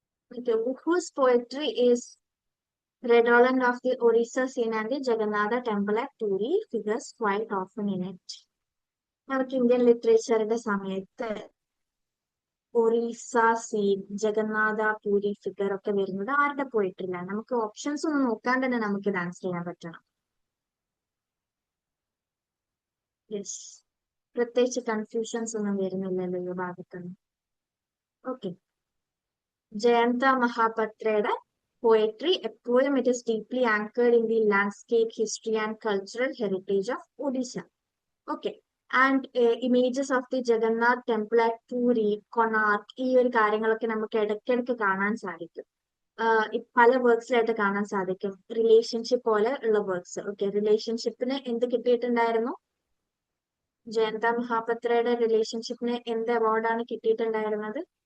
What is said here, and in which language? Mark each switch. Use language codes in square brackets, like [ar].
[en] Okay, whose poetry is redolent of the Orissa scene and the Jagannatha temple at Puri figures quite often in it. [ml] നമുക്ക് Indian ലിറ്ററേച്ചറിന്റെ സമയത്ത് Orissa scene, Jagannath puri figure ഒക്കെ വരുന്നത് ആരുടെ പോയിട്ടില്ല? നമുക്ക് options ഒന്നും നോക്കാൻ തന്നെ നമുക്ക് ഇത് ആൻസർ ചെയ്യാൻ പറ്റണം. യെസ്, പ്രത്യേകിച്ച് കൺഫ്യൂഷൻസ് ഒന്നും വരുന്നില്ലല്ലോ ഈ ഭാഗത്തൊന്നും. [en] Okay, Jayanta മഹാപത്രയുടെ poetry, a poem, it is deeply anchored in the landscape, history and cultural heritage of Odisha. Okay, and images of the Jagannath temple at Puri, Konark, [ml] ഈ ഒരു കാര്യങ്ങളൊക്കെ നമുക്ക് ഇടയ്ക്കിടയ്ക്ക് കാണാൻ സാധിക്കും. പല വർക്ക്സിലായിട്ട് കാണാൻ സാധിക്കും. റിലേഷൻഷിപ്പ് പോലെ ഉള്ള വർക്ക്സ്. ഓക്കെ, റിലേഷൻഷിപ്പിന് എന്ത് കിട്ടിയിട്ടുണ്ടായിരുന്നു? ജയന്ത മഹാപത്രയുടെ റിലേഷൻഷിപ്പിന് എന്ത് അവാർഡാണ് കിട്ടിയിട്ടുണ്ടായിരുന്നത്?